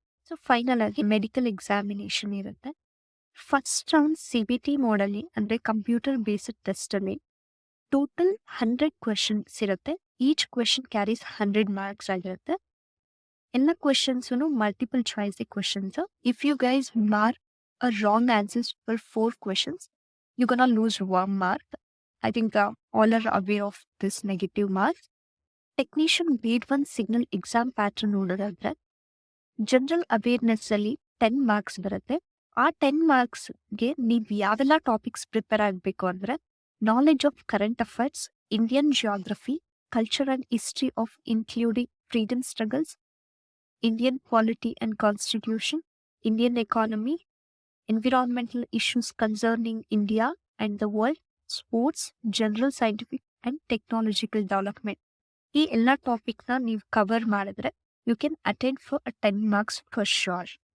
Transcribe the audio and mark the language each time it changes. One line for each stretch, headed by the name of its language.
Kannada: So final ಆಗಿ medical examination ಇರುತ್ತೆ. First round CBT ಮೋಡಲ್ಲಿ ಅಂದರೆ ಕಂಪ್ಯೂಟರ್ ಬೇಸ್ಡ್ ಟೆಸ್ಟಲ್ಲಿ ಟೋಟಲ್ 100 ಕ್ವೆಶನ್ಸ್ ಇರುತ್ತೆ. ಈಚ್ ಕ್ವೆಶನ್ ಕ್ಯಾರೀಸ್ 100 ಮಾರ್ಕ್ಸ್ ಆಗಿರುತ್ತೆ. ಎಲ್ಲ questions multiple choice questions.
English: If you guys mark a wrong answers for 4 questions, you gonna lose 1 mark. I think all are aware of this negative marks.
Kannada: Technician grade 1 signal exam pattern ನೋಡೋದಾದ್ರೆ, general awareness ಅಲ್ಲಿ 10 marks ಬರುತ್ತೆ. ಆ 10 ಮಾರ್ಕ್ಸ್ಗೆ ನೀವು ಯಾವೆಲ್ಲ topics prepare ಆಗಬೇಕು ಅಂದರೆ,
English: Knowledge of current affairs, Indian geography, culture and history of including freedom struggles, Indian polity and constitution, Indian economy, environmental issues concerning India and the world, sports, general scientific and technological development.
Kannada: ಈ ಎಲ್ಲ ಟಾಪಿಕ್ನ ನೀವು cover ಮಾಡಿದ್ರೆ
English: you can attend for a 10 marks for sure.